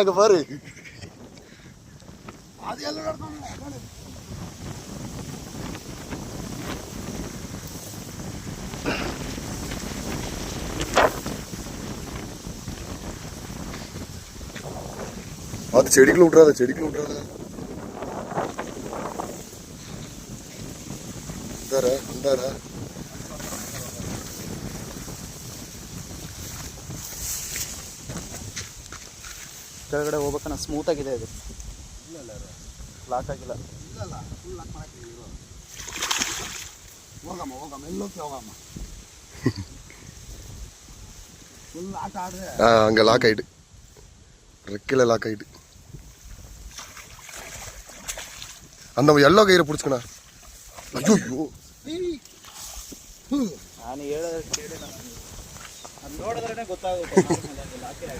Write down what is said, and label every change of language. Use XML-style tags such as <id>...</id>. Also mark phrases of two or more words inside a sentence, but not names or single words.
<ta>அங்க பாரு, அது எல்லாம் அது செடிக்குள்ள விட்டுறாத, செடிக்குள்ள விட்டுறாத. இந்தாரா இந்தாரா.</ta> <kn>ಕೆಳಗಡೆ ಹೋಗ್ಬೇಕನ್ನ ಸ್ಮೂತ್ ಆಗಿದೆ ಇದು. ಇಲ್ಲ ಲಾಕ್ ಆಗಿಲ್ಲ. ಇಲ್ಲ ಫುಲ್ ಲಾಕ್ ಮಾಡಕ್ಕೆ ಹೋಗಮ್ಮ ಹೋಗಮ್ಮ ಎಲ್ಲೋಕೆ ಹೋಗಮ್ಮ. ಫುಲ್ ಆಟ ಆಡ್ರೆ</kn> <ta>அங்கே லாக் ஆகிட்டு, ரெக்கையில் லாக் ஆகிட்டு. அந்த எல்லோ கயிறை பிடிச்சிக்கண்ணா. ஐயோ</ta> <kn>ನಾನು ಹೇಳೋದು ಕೇಳಿ, ಅದು ನೋಡಿದ್ರೇ ಗೊತ್ತಾಗುತ್ತೆ.</kn>